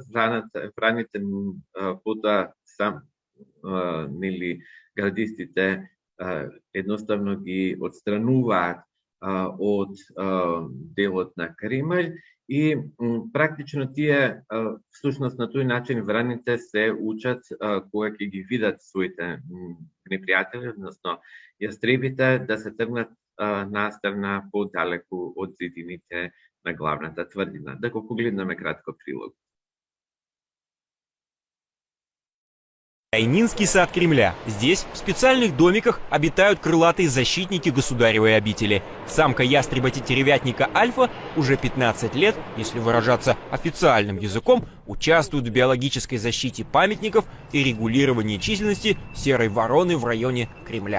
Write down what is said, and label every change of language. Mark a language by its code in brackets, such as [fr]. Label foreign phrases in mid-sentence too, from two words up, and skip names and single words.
[mk] Враните потоа сам нели градистите едноставно ги отстрануваат од делот на Кремљ и практично тие всушност на тој начин враните се учат кога ќе ги видат своите непријатели, односно јастребите, да се тргнат настрана подалеку од зидините на главната тврдина. Да го погледнеме кратко прилог. [ru] Тайнинский сад Кремля. Здесь, в специальных домиках, обитают крылатые защитники государевой обители. Самка ястреба-тетеревятника Альфа уже 15 лет, если выражаться официальным языком, участвует в биологической защите памятников и регулировании численности серой вороны в районе Кремля.